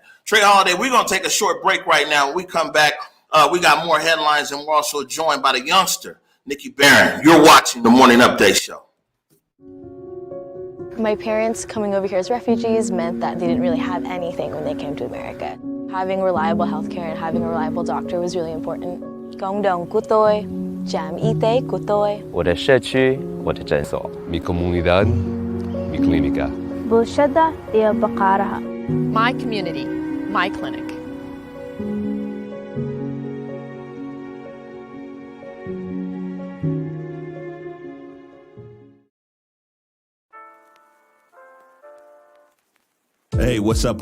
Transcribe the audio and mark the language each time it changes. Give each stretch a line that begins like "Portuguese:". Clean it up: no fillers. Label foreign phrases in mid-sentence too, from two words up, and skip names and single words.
English: Trey Holiday, we're going to take a short break right now. When we come back, we got more headlines, and we're also joined by the youngster Nikki Barron, you're watching the Morning Update Show. My parents coming over here as refugees meant that they didn't really have anything when they came to America. Having reliable healthcare and having a reliable doctor was really important.
Vietnamese: Cộng đồng của tôi, trạm y tế của tôi.
Chinese: 我的社区，我的诊所。
Spanish: Mi comunidad, mi clínica.
Somali: bulshada iyo baqaaraha.
English: My community, my clinic. Hey, what's up?